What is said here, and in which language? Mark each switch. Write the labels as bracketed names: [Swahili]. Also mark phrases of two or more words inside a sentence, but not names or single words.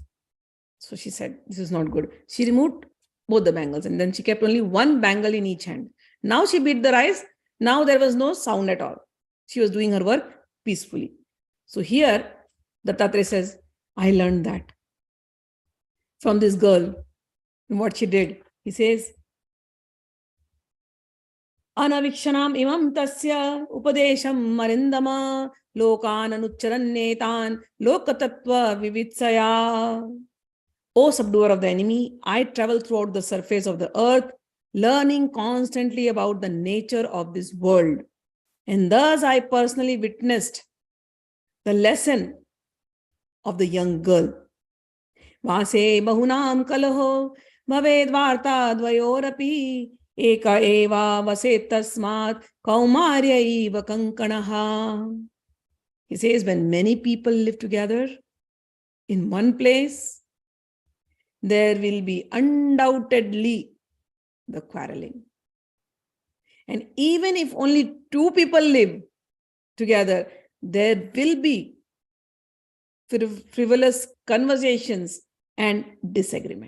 [English] So she said, this is not good. She removed both the bangles and then she kept only 1 bangle in each hand. Now she beat the rice. Now there was no sound at all. She was doing her work peacefully. So here, Dattatreya says, I learned that from this girl, what she did. He says, [Sanskrit] अन्वीक्षमाण इमं तस्या उपदेशम् अरिन्दम लोकान् अनुचरन्नेतान् लोकतत्त्व विवित्सया. [English] O subduer of the enemy, I travel throughout the surface of the earth, learning constantly about the nature of this world And thus I personally witnessed the lesson of the young girl. [Sanskrit] वासे बहूनां कलहो भवेद् वार्ता द्वयोरपि एक एव वसेत् तस्मात् कुमार्या इव कङ्कणः. [English] He says, when many people live together in one place, there will be undoubtedly the quarreling. And even if only two people live together, there will be frivolous conversations and disagreement.